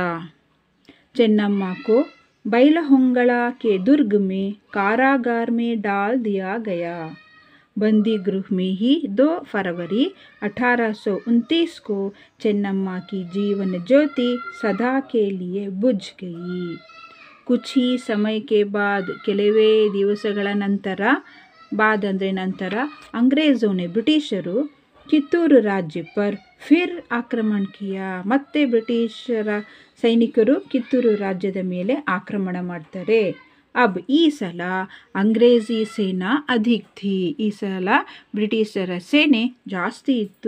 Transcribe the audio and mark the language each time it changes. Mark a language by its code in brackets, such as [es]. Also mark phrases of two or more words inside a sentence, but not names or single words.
[hi] चेन्नम्मा को बैलहोंगला के दुर्ग में कारागार में डाल दिया गया. बंदी गृह में ही 2 फरवरी 1829 को चेन्नम्मा की जीवन ज्योति सदा के लिए बुझ गई. कुछ ही समय के बाद [kn] ಕೆಲವೇ ದಿವಸಗಳ ನಂತರ, ಬಾದ್ ಅಂದರೆ ನಂತರ, ಅಂಗ್ರೇಜೋನೆ ಬ್ರಿಟಿಷರು [hi] कित्तूर राज्य पर फिर आक्रमण किया, [kn] ಮತ್ತೆ ಬ್ರಿಟಿಷರ ಸೈನಿಕರು ಕಿತ್ತೂರು ರಾಜ್ಯದ ಮೇಲೆ ಆಕ್ರಮಣ ಮಾಡ್ತಾರೆ. ಈ ಸಲ [hi] अंग्रेज़ी सेना अधिक थी, [kn] ಈ ಸಲ ಬ್ರಿಟಿಷರ ಸೇನೆ ಜಾಸ್ತಿ ಇತ್ತು.